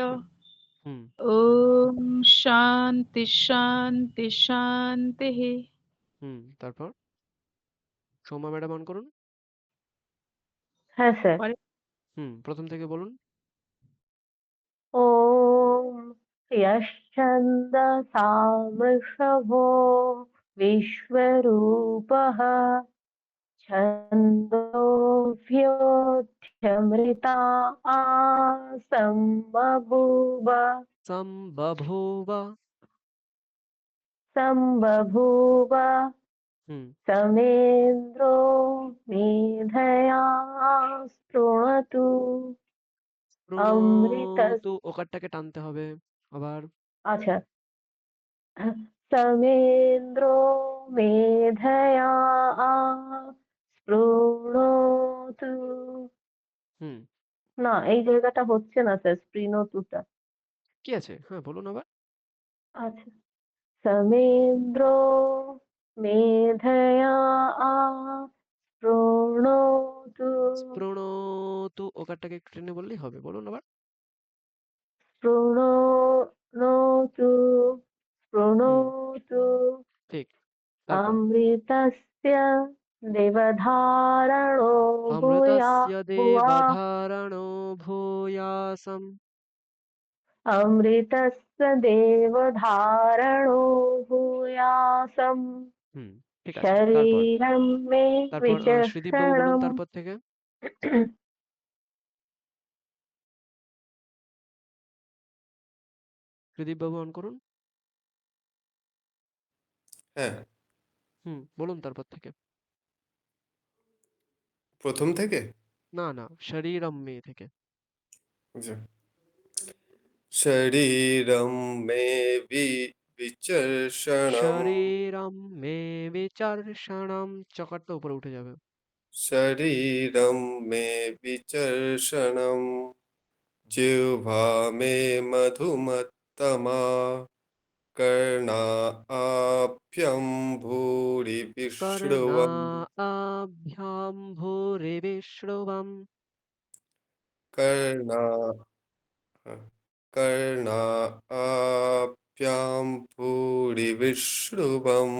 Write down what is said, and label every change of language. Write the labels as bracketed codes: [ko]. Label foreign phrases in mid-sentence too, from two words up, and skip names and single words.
[sa] হুম ओम् शान्ति शान्ति शान्ति [bn] হুম তারপর সৌম্যা ম্যাডাম অন করুন হ্যাঁ স্যার হুম প্রথম থেকে বলুন [sa] यश्छन्दसा वृषभो विश्वरूपः छन्दोऽभ्योऽध्यमृता आसम्बभूव संबभूव सम्बभूव हम्म समेन्द्रो मेधया शृणोतु अमृत [bn] প্রণতু ওকারটাকে টানতে হবে আবার [sa] अच्छा समेन्द्रो मेधया शृणोतु হুম [bn] না এই জায়গাটা হচ্ছে না স্যার শৃণোতুটা কি আছে হ্যাঁ বলুন আবার [sa] আচ্ছা समेन्द्रो मेधया शृणोतु [bn] স্পৃণোতু ওকারটাকে একটু টেনে বললেই হবে বলুন আবার [sa] शृणोतु হুম शृणोतु [bn] ঠিক তারপর [sa] अमृतस्य देवधारणो অমৃতস্য भूया देवधारणो भूयासम् अमृतस्य देवधारणो भूयासम् [bn] হুম ঠিক আছে তারপর [sa] शरीरं मे [bn] তারপর শ্রীদীপ বাবু বলুন [sa] विचक्षणम् [bn] তারপর থেকে শ্রীদীপ বাবু অন করুন হ্যাঁ বলুন তারপর থেকে প্রথম থেকে না না শরীরম মে থেকে [sa] আচ্ছা। शरीरम् मे विचर्षणम् शरीरम् मे विचर्षणम् [bn] চকারটা উপরে উঠে যাবে [sa] शरीरम् मे विचर्षणम् जिह्वा मे मधुमत्तमा कर्णाभ्यं भूरि कर्णा विश्रुवम् आभ्यां भूरि विश्रुवम् कर्णा कर्णाभ्यां भूरि विश्रुवम्